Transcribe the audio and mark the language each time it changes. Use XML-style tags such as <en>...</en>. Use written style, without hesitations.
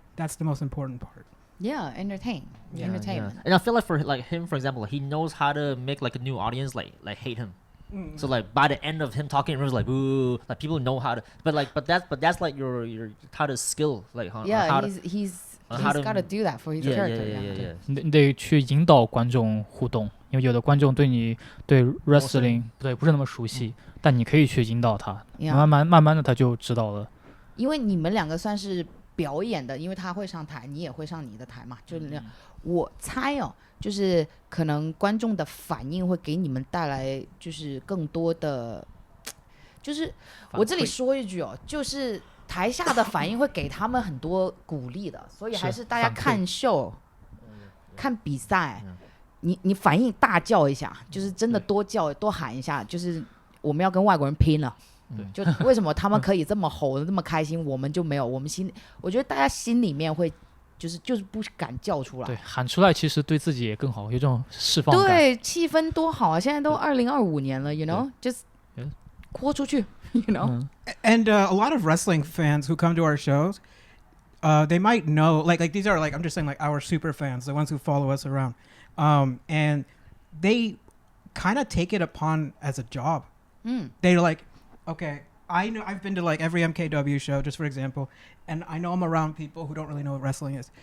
<en>That's the most important part. Yeah, entertainment. And I feel like for like him, for example, he knows how to make like a new audience like hate him. So like by the end of him talking, everyone's like boo. Like people know how to, but that's like your how to skill like how Yeah, to, he's how to- got to do that for his yeah, character. yeah.</en> <zh>你得去引导观众互动，因为有的观众对 wrestling 不是那么熟悉，但你可以去引导他，</zh> <en>Yeah.</en> <zh>慢慢的他就知道了。因为你们两个算是表演的，因为他会上台，你也会上你的台嘛，就那样。我猜哦，就是可能观众的反应会给你们带来就是更多的，就是我这里说一句哦，就是台下的反应会给他们很多鼓励的，所以还是大家看秀、看比赛，你反应大叫一下，就是真的多叫多喊一下，就是我们要跟外国人拼了。就为什么他们可以这么吼的这么开心，我们就没有？我们我觉得大家心里面会就是不敢叫出来。对，喊出来其实对自己也更好，有这种释放感。对，气氛多好啊！现在都2025年了 ，</zh> <en>you know，just</en> <zh>豁出去 ，</zh> <en>you know。 And a lot of wrestling fans who come to our shows, they might know like these are like I'm just saying like our super fans, the ones who follow us around, and they kind of take it upon as a job. They're like, okay, I know I've been to like every MKW show, just for example, and I know I'm around people who don't really know what wrestling is.</en>